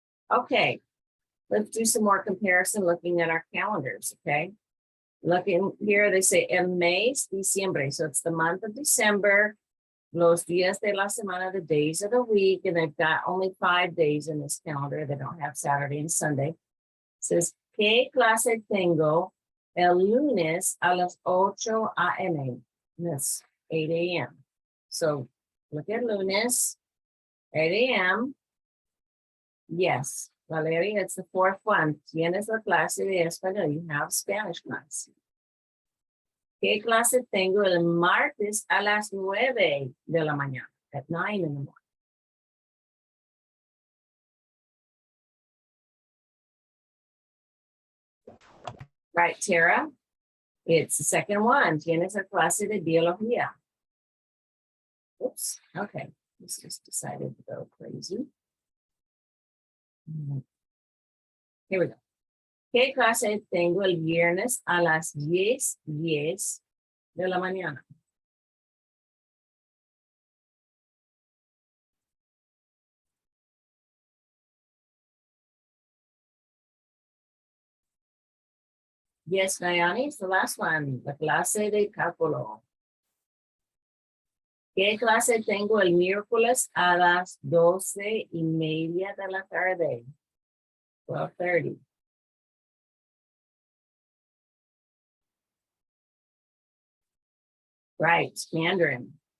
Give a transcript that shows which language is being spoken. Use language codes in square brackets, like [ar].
[en] Okay, let's do some more comparison looking at our calendars, okay? Looking here, they say [es] el mes diciembre, [en] so it's the month of December. [es] Los días de la semana, [en] the days of the week, and they've got only 5 days in this calendar. They don't have Saturday and Sunday. It says, [es] ¿qué clase tengo el lunes a las 8 a.m.? [en] That's 8 a.m. So look at lunes, 8 a.m. Yes, Valeria, it's the fourth one. [es] Tienes la clase de español. [en] You have Spanish class. [es] ¿Qué clase tengo el martes a las 9 de la mañana? [en] At 9 in the morning. Right, Tara? It's the second one. [es] Tienes la clase de biología. [en] Oops, okay. This just decided to go crazy. Here we go. [es] ¿Qué clase tengo el viernes a las 10:10 de la mañana? [en] Yes, Nayani, it's the last one. [es] La clase de cálculo. ¿Qué clase tengo el miércoles a las 12:30 de la tarde? 12:30. [en] Right, Mandarin.